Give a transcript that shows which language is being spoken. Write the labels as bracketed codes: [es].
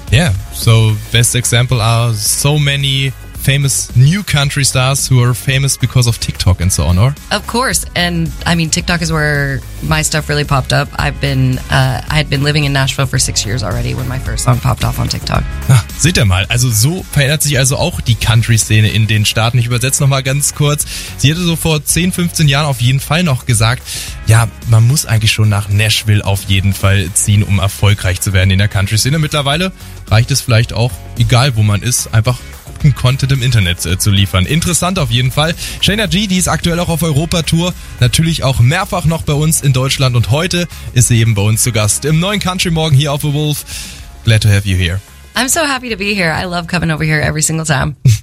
[en] Yeah, so best example are so many famous new country stars who are famous because of TikTok and so on, or? Of course, and I mean, TikTok is where my stuff really popped up. I had been living in Nashville for 6 years already when my first song popped off on TikTok. [de] Ah, seht ihr mal, also so verändert sich also auch die Country-Szene in den Staaten. Ich übersetze nochmal ganz kurz. Sie hätte so vor 10, 15 Jahren auf jeden Fall noch gesagt, ja, man muss eigentlich schon nach Nashville auf jeden Fall ziehen, um erfolgreich zu werden in der Country-Szene. Mittlerweile reicht es vielleicht auch, egal wo man ist, einfach Content im Internet zu liefern. Interessant auf jeden Fall. Shayna G, die ist aktuell auch auf Europa-Tour, natürlich auch mehrfach noch bei uns in Deutschland, und heute ist sie eben bei uns zu Gast im neuen Country Morgen hier auf The Wolf. [en] Glad to have you here. I'm so happy to be here. I love coming over here every single time.